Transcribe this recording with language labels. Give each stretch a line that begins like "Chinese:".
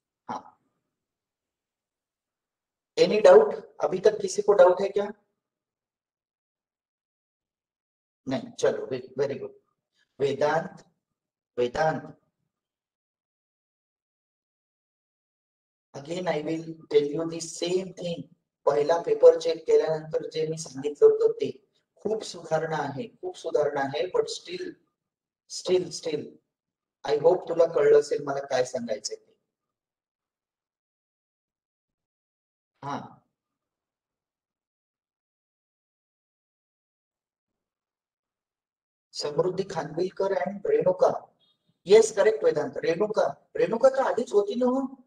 English: हाँ, any doubt?
Hindi: अभी तक किसी को डाउट है क्या? नहीं, चलो
English: Very good. Vedant, Vedant, again I will tell you the same thing.
Marathi: पहिला पेपर चेक केल्यानंतर जे मी सांगितलं होतं ते, खूप सुधारणा आहे, खूप सुधारणा आहे,
English: but still still still I hope
Marathi: तुला कळलं असेल मला काय सांगायचंय ते।
English: हा, Samruddhi Khanvilkar and Renuka, yes correct Vedant.
Marathi: Renuka, Renuka तर आधीच होती ना हो?